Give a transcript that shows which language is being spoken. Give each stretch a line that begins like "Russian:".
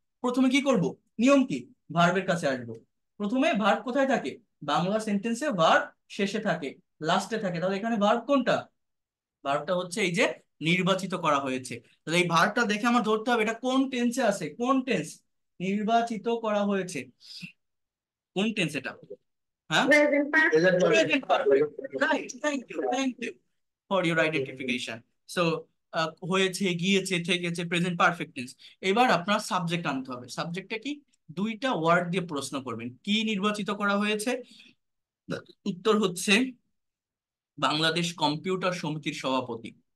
Bangla: প্রথমে কি করব? নিয়ম কি? ভার্বের কাছে আসবো। প্রথমে ভার্ব কোথায় থাকে? বাংলা সেন্টেন্সে ভার্ব শেষে থাকে, লাস্টে থাকে। তাহলে এখানে ভার্ব কোনটা? ভার্বটা হচ্ছে এই যে নির্বাচিত করা হয়েছে। তাহলে এই ভার্বটা দেখে আমার ধরতে হবে এটা কোন টেন্সে আছে, কোন টেন্স? নির্বাচিত করা হয়েছে, কোন টেন্স এটা?
English: হ্যাঁ, present perfect. Right, thank you, thank you for your identification.
Bangla: So হয়েছে, গিয়েছে, থেকেছে, প্রেজেন্ট পারফেক্ট টেন্স। এবার আপনার সাবজেক্ট আনতে হবে। সাবজেক্টটা কি? দুইটা ওয়ার্ড দিয়ে প্রশ্ন করবেন, কি নির্বাচিত করা হয়েছে? উত্তর হচ্ছে বাংলাদেশ কম্পিউটার সমিতির সভাপতি।